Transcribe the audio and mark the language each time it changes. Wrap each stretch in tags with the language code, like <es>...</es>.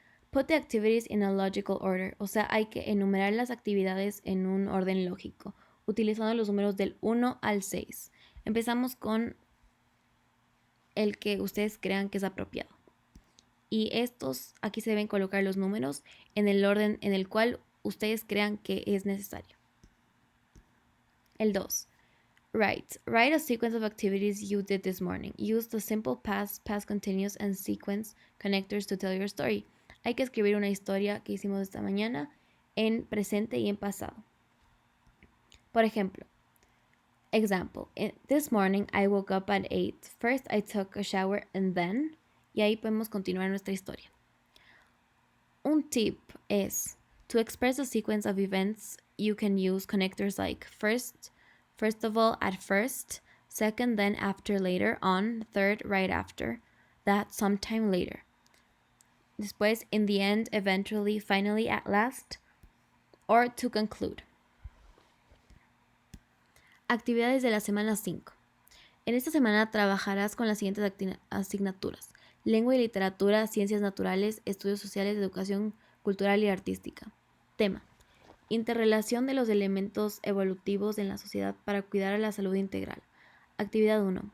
<en>Put the activities in a logical order.</en> <es>O sea, hay que enumerar las actividades en un orden lógico, utilizando los números del 1 al 6. Empezamos con el que ustedes crean que es apropiado. Y estos, aquí se deben colocar los números en el orden en el cual ustedes crean que es necesario. El 2.</es> <en>Write a sequence of activities you did this morning. Use the simple past continuous, and sequence connectors to tell your story.</en> <es>Hay que escribir una historia que hicimos esta mañana en presente y en pasado. Por ejemplo,</es> <en>Example, this morning I woke up at 8. First I took a shower and then...</en> <es>Y ahí podemos continuar nuestra historia. Un tip es,</es> <en>to express a sequence of events, you can use connectors like first of all, at first, second, then, after, later, on, third, right after, that, sometime later. Después, in the end, eventually, finally, at last, or to conclude.</en> <es>Actividades de la semana 5. En esta semana trabajarás con las siguientes asignaturas: lengua y literatura, ciencias naturales, estudios sociales, educación cultural y artística. Tema: interrelación de los elementos evolutivos en la sociedad para cuidar a la salud integral. Actividad 1.</es>